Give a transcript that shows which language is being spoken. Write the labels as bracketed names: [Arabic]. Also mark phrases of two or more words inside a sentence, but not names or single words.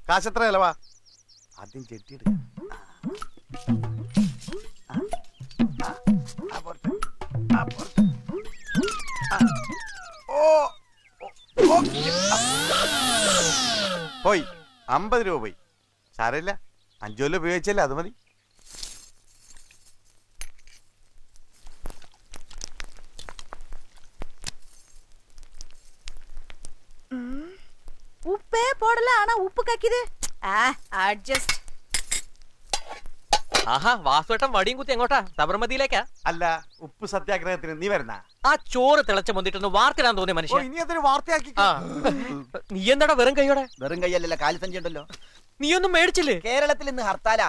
[Malayalam] കാശ് എത്ര ചെലവാ? ആദ്യം ചെട്ടിയെടുക്ക. പോയി 50 രൂപ പോയി. സാരമില്ല, 5 കൊല്ലം ഉപയോഗിച്ചല്ലേ, അത് മതി. [Tamil] உப்பே போடல, ஆனா உப்பு கக்கிது. அட்ஜஸ்ட். [Malayalam] ആഹാ, വാസുവേട്ടൻ വടിയും കുത്തി എങ്ങോട്ടാ? സബർമതിയിലേക്കാ? അല്ല, ഉപ്പ് സത്യാഗ്രഹത്തിന് നീ വരുന്ന? ആ ചോറ് തിളച്ച മുന്നിട്ടൊന്ന് വാർത്തിടാൻ തോന്നിയ മനുഷ്യൻ. ഇനി അതൊരു വാർത്തയാക്കി. നീ എന്താടാ വെറും കൈയോടെ? വെറും കൈയല്ലല്ലോ, കാലിസഞ്ചി ഉണ്ടല്ലോ. നീയൊന്നും മേടിച്ചില്ലേ? കേരളത്തിൽ ഇന്ന് ഹർത്താലാ.